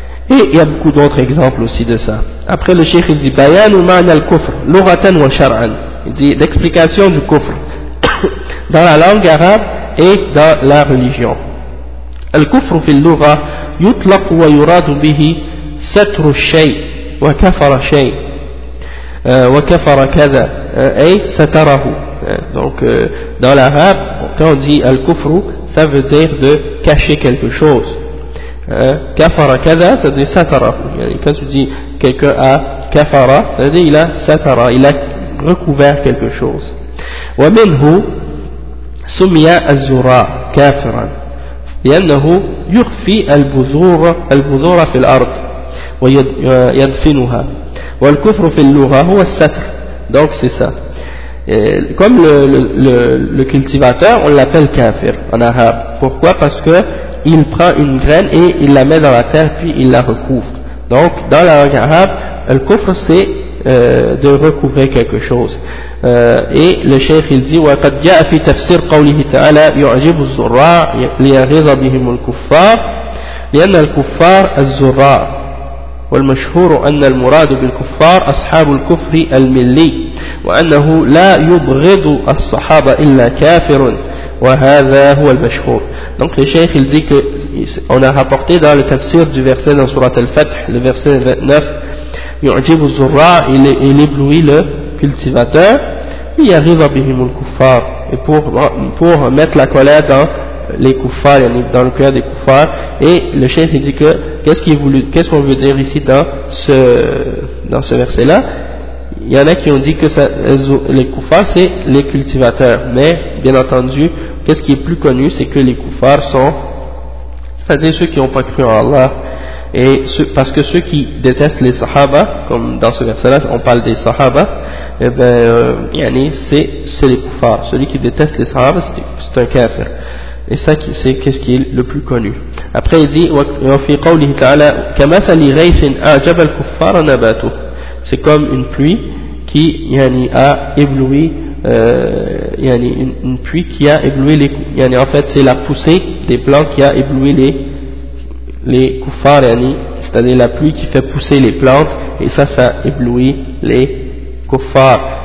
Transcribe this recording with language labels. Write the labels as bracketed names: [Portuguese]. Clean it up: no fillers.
[French] Et il y a beaucoup d'autres exemples aussi de ça. Après le cheikh, il dit, [Arabic] bayan ou ma'an al-kufr, lughatan wa shar'an. [French] Il dit, l'explication du kufr, dans la langue arabe et dans la religion. [Arabic] الكفر في اللغة يطلق ويراد به ستر الشيء وكفر شيء وكفر كذا أي ستره. [French] Donc dans l'arabe quand on dit الكفر ça veut dire de cacher quelque chose. [Arabic] كفر كذا [French] ça veut dire ستره. يعني quand tu dis quelqu'un a كفر ça veut dire il a ستره, il a recouvert quelque chose. [Arabic] ومنه سمي الزراء كافرا لأنه يخفي البذور في الأرض ويدفنها والكفر في اللغة هو الستر. [French] Donc c'est ça. Comme le cultivateur, on l'appelle kafir en arabe. Pourquoi? Parce que il prend une graine et il la met dans la terre puis il la recouvre. Donc dans la langue arabe, le kufr c'est de recouvrer quelque chose. Et le cheikh il dit [Arabic] وقد جاء في تفسير قوله تعالى يعجب الزراع ليغيظ بهم الكفار لأن الكفار الزراع والمشهور أن المراد بالكفار أصحاب الكفر الملي وأنه لا يبغض الصحابة إلا كافر وهذا هو المشهور. [French] Donc le cheikh il dit que on a rapporté dans le tafsir du verset dans surat al-Fath, le verset 29, [Arabic] يعجب الزراع, [French] il éblouit le cultivateur, il y arrive à [Arabic] bihim al-kuffar, [French] et pour mettre la colère dans les kuffars, dans le cœur des kuffars. Et le chef dit que qu'est-ce qu'on veut dire ici dans ce verset là, il y en a qui ont dit que ça, les koufars, c'est les cultivateurs. Mais, bien entendu, qu'est-ce qui est plus connu, c'est que les koufars sont, c'est-à-dire ceux qui n'ont pas cru en Allah. Et ceux, parce que ceux qui détestent les sahaba, comme dans ce verset-là, on parle des sahaba, eh ben, yani, c'est les koufars. Celui qui déteste les sahaba, c'est un kafir. Et ça, c'est qu'est-ce qui est le plus connu. Après, il dit, [Arabic] وَفِي قَوْلِهِ تَعَلَىٰ كَمَثَلِ غَيْثٍ أَعْجَبَ الْكُفَّارَ نَبَاتُهُ. [French] C'est comme une pluie qui, yani, a ébloui, yani, une pluie qui a ébloui les, yani, en fait, c'est la poussée des plants qui a ébloui les koufars, yani, c'est-à-dire la pluie qui fait pousser les plantes, et ça, ça éblouit les koufars.